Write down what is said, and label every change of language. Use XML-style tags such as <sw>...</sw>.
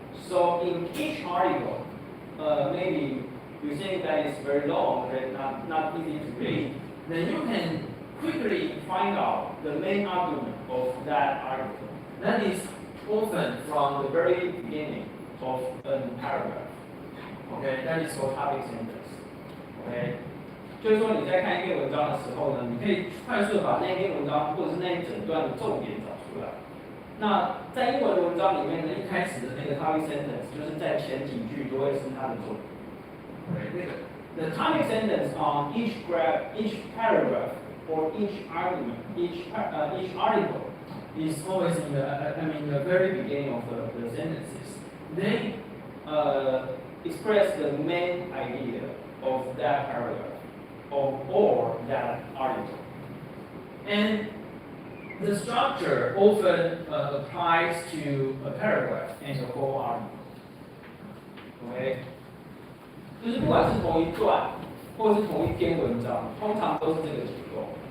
<en>So in each article, maybe you think that it's very long and not easy to read, then you can quickly find out the main argument of that article. That is often from the very beginning of a paragraph. Okay, that is called topic sentence. Okay.</en> <zh>就是说你在看一篇文章的时候呢，你可以快速的把那篇文章或者是那一整段的重点找出来。那在英文的文章里面呢，一开始的那个 topic sentence 就是在前几句都会是它的重点。</zh> <en>Okay, the topic sentence on each paragraph or each argument, each article is always in the very beginning of the sentences. They express the main idea of that paragraph or that article. And the structure often applies to a paragraph and the whole article. Okay?</en> <zh>就是不管是同一段或是同一篇文章，通常都是这个结构。</zh>